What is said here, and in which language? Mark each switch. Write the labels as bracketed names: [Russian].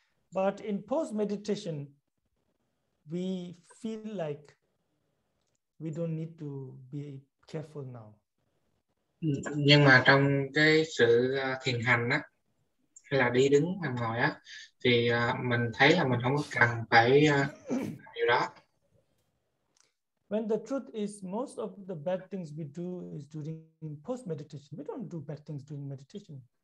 [English] But in post meditation, we feel like we don't need to be careful now. [Vietnamese] Nhưng mà trong cái sự thiền hành á, hay là đi đứng nằm ngồi á, thì mình thấy là mình không có cần phải điều đó. [English] When the truth is, most of the bad things we do is during post meditation. We don't do bad things during meditation.